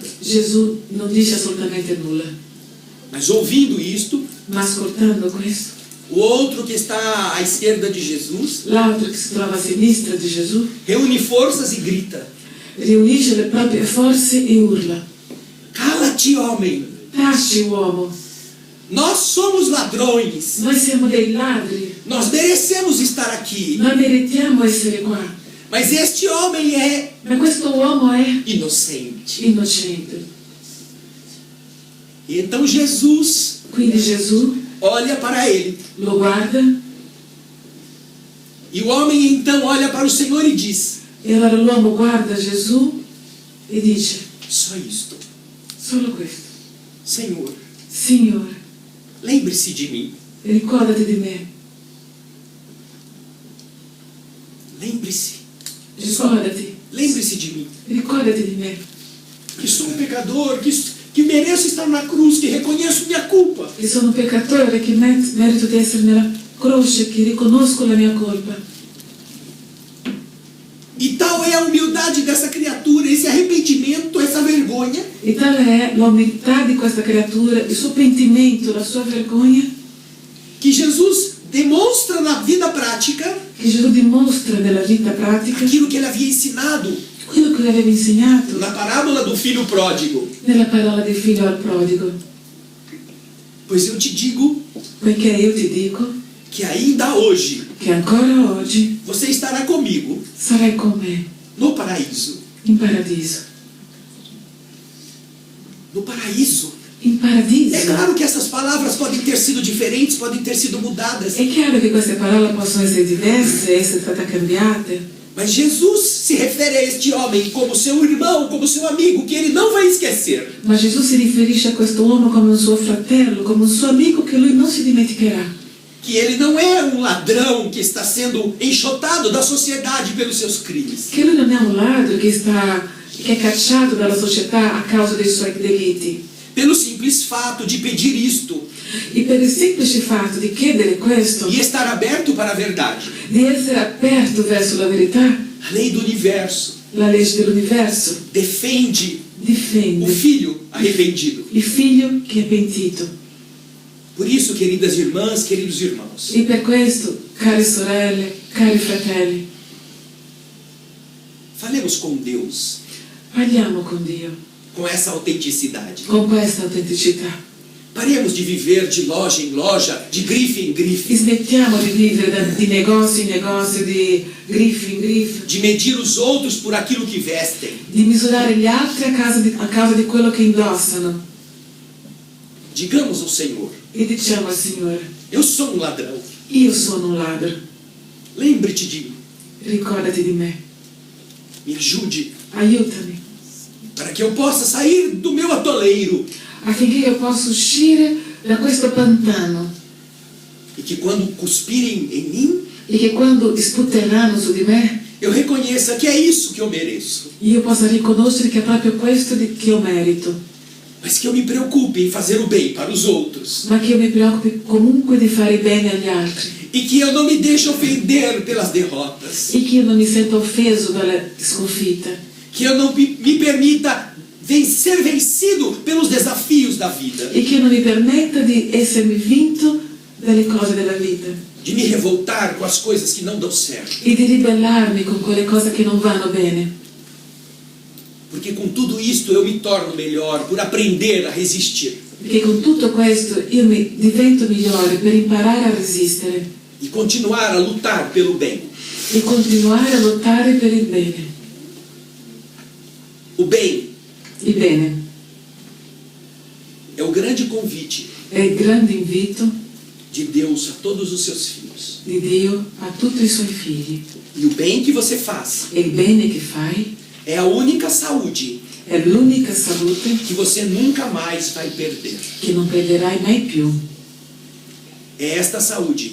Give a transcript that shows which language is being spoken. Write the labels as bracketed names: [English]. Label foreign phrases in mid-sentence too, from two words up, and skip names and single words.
[Italian] Gesù non dice assolutamente nulla. [Portuguese] Mas ouvindo isto, [Italian] Ma ascoltando questo, [Portuguese] o outro que está à esquerda de Jesus [Italian] l'altro che si trova a sinistra di Gesù [Portuguese] reúne forças e grita: [Italian] riunisce le proprie forze e urla: [Portuguese] cala-te, homem! [Italian] taci uomo, [Portuguese] Nós somos ladrões! [Italian] noi siamo dei ladri, [Portuguese] Nós merecemos estar aqui! [Italian] noi meritiamo essere qua, [Portuguese] Mas este homem é [Italian] ma questo uomo è [Portuguese] inocente. [Italian] innocente. [Portuguese] E então Jesus [Italian] Quindi Gesù [Portuguese] olha para ele. [Italian] lo guarda [Portuguese] E o homem então olha para o Senhor e diz: [Italian] e allora l'uomo guarda Gesù e dice: [Portuguese] só isto. [Italian] solo questo. [Portuguese] Senhor, [Italian] Signore, [Portuguese] lembre-se de mim. [Italian] ricordati di me, [Portuguese] Lembre-se. [Italian] ricordati, [Portuguese] Lembre-se de mim. [Italian] ricordati di me, [Portuguese] Que sou um pecador, que mereço estar na cruz, que reconheço minha culpa. [Italian] che sono un peccatore, che merito di essere nella croce, che riconosco la mia colpa. [Portuguese] E tal é a humildade dessa criatura, esse arrependimento, essa vergonha, [Italian] E tale è l'umiltà di questa creatura, il suo pentimento, la sua vergogna, [Portuguese] que Jesus demonstra na vida prática [Italian] che Gesù dimostra nella vita pratica [Portuguese] aquilo que ele havia ensinado [Italian] quello che lui aveva insegnato [Portuguese] na parábola do filho pródigo. [Italian] nella parola del figlio al prodigo. [Portuguese] Pois eu te digo [Italian] Poiché io ti dico [Portuguese] que ainda hoje [Italian] che ancora oggi [Portuguese] você estará comigo [Italian] sarai con me [Portuguese] no paraíso. [Italian] in paradiso. [Portuguese] No paraíso. [Italian] In paradiso. [Portuguese] É claro que essas palavras podem ter sido diferentes, podem ter sido mudadas. [Italian] È chiaro che queste parole possono essere diverse, essere state cambiate, [Portuguese] Mas Jesus se refere a este homem como seu irmão, como seu amigo, que ele não vai esquecer. [Italian] ma Gesù si riferisce a questo uomo come un suo fratello, come un suo amico che lui non si dimenticherà. [Portuguese] Que ele não é um ladrão que está sendo enxotado da sociedade pelos seus crimes. [Italian] Che lui non è un ladro che è cacciato dalla società a causa dei suoi delitti. [Portuguese] Pelo simples fato de pedir isto [Italian] E per il semplice fatto di chiedere questo, [Portuguese] e estar aberto para a verdade. [Italian] di essere aperto verso la verità, [Portuguese] A lei do universo [Italian] la legge dell'universo [Portuguese] defende o [Italian] difende [Portuguese] filho arrependido. [Italian] il figlio che è pentito. [Portuguese] Por isso, queridas irmãs, queridos irmãos, [Italian] E per questo, care sorelle, cari fratelli, [Portuguese] falemos com Deus [Italian] parliamo con Dio [Portuguese] com essa autenticidade. [Italian] con questa autenticità. [Portuguese] Paremos de viver de loja em loja, de grife em grife, [Italian] Smettiamo di vivere di negozio in negozio, di griffo in griffo, [Portuguese] de medir os outros por aquilo que vestem. [Italian] di misurare gli altri a causa di quello che indossano. [Portuguese] Digamos ao Senhor: [Italian] E diciamo al Signore, [Portuguese] eu sou um ladrão. [Italian] io sono un ladro, [Portuguese] Lembre-te de mim. [Italian] ricordati di me, [Portuguese] Me ajude [Italian] aiutami, [Portuguese] para que eu possa sair do meu atoleiro [Italian] affinché io possa uscire da questo pantano [Portuguese] e que quando cuspirem em mim, [Italian] e che quando sputteranno su di me, [Portuguese] eu reconheça que é isso que eu mereço, [Italian] io possa riconoscere che è proprio questo che io merito, [Portuguese] mas que eu me preocupe em fazer o bem para os outros [Italian] ma che io mi preoccupi comunque di fare bene agli altri [Portuguese] e que eu não me deixe ofender pelas derrotas, [Italian] e che io non mi senta offeso dalla sconfitta, [Portuguese] que eu não me permita ser vencido pelos desafios da vida, [Italian] e che io non mi permetta di essermi vinto dalle cose della vita [Portuguese] de me revoltar com as coisas que não dão certo, [Italian] e di ribellarmi con quelle cose che non vanno bene, [Portuguese] porque com tudo isto eu me torno melhor por aprender a resistir [Italian] perché con tutto questo io mi divento migliore per imparare a resistere [Portuguese] e continuar a lutar pelo bem. [Italian] e continuare a lottare per il bene. [Portuguese] O bem [Italian] Il bene [Portuguese] é o grande convite [Italian] è il grande invito [Portuguese] de Deus a todos os seus filhos. [Italian] di Dio a tutti i suoi figli, [Portuguese] E o bem que você faz [Italian] e il bene che fai [Portuguese] é a única saúde [Italian] è l'unica salute [Portuguese] que você nunca mais vai perder. [Italian] che non perderai mai più, [Portuguese] É esta saúde